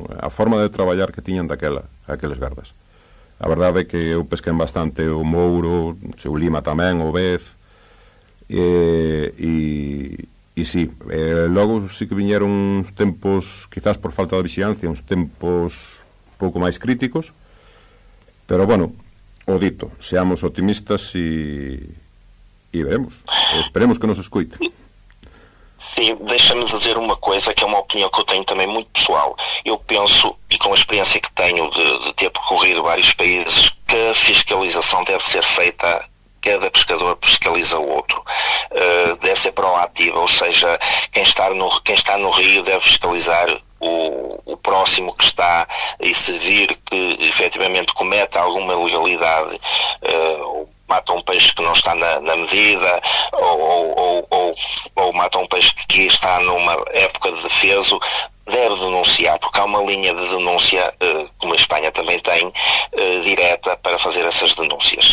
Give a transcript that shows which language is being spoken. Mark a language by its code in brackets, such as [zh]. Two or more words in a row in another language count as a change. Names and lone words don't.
[gl] A forma de traballar que tiñan aqueles gardas. A verdade é que eu pesquei bastante o mouro, o lima tamén, o vez, e sí, logo sí que viñeron uns tempos, quizás por falta de vixiancia, uns tempos pouco máis críticos, pero bueno, o dito, seamos optimistas e veremos, esperemos que nos escoite. [pt] Sim, deixa-me dizer uma coisa que é uma opinião que eu tenho também muito pessoal. Eu penso, e com a experiência que tenho de ter percorrido vários países, que a fiscalização deve ser feita, cada pescador fiscaliza o outro. Deve ser proativa, ou seja, quem está no rio deve fiscalizar o próximo que está, e se vir que efetivamente comete alguma ilegalidade, mata um peixe que não está na medida, ou mata um peixe que está numa época de defeso, deve denunciar, porque há uma linha de denúncia, como a Espanha também tem, direta para fazer essas denúncias.